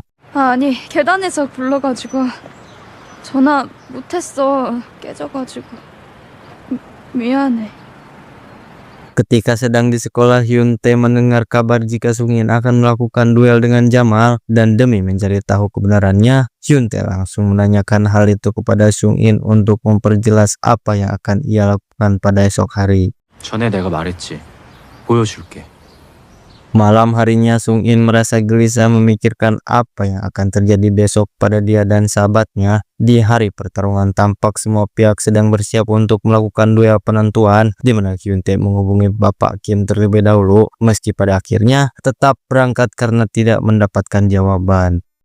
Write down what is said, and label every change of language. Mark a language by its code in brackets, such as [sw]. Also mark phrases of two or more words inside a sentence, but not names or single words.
[ko] 아니, 계단에서 굴러가지고 전화 못했어. 깨져가지고. 미안해. [id] Ketika sedang di sekolah, Hyun Tae mendengar kabar jika Sung In akan melakukan duel dengan Jamal dan demi mencari tahu kebenarannya, Hyun Tae langsung menanyakan hal itu kepada Sung In untuk memperjelas apa yang akan ia lakukan pada esok hari. [ko] 전에 내가 말했지. 보여줄게. [id] Malam harinya Sung In merasa gelisah memikirkan apa yang akan terjadi besok pada dia dan sahabatnya. Di hari pertarungan tampak semua pihak sedang bersiap untuk melakukan duel penentuan, di mana Hyun Tae menghubungi Bapak Kim terlebih dahulu, meski pada akhirnya tetap berangkat karena tidak mendapatkan jawaban.